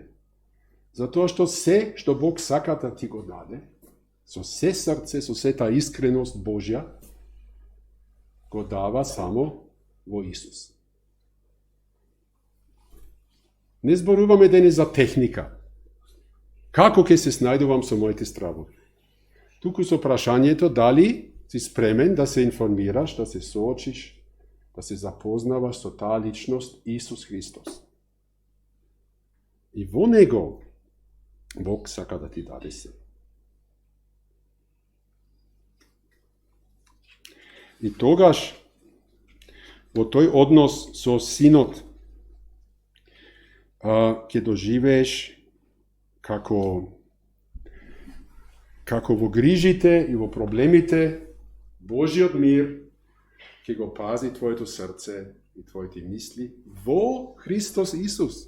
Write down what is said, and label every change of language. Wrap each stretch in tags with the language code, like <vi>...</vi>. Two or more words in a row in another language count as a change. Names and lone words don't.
<mk>Затоа што се што Бог сака да ти го даде, со се срце, со сета искреност Божја, го дава само во Исус. Не зборуваме денес за техника. Како ќе се снајдувам со моите стравови? Туку со прашањето дали си спремен да се информираш, да се соочиш, да се запознаваш со таа личност Исус Христос. И во Него Бог сака да ти даде се. И тогаш, во тој однос со Синот, ќе доживееш како во грижите и во проблемите Божиот мир ќе го пази твоето срце и твоите мисли во Христос Исус.</mk>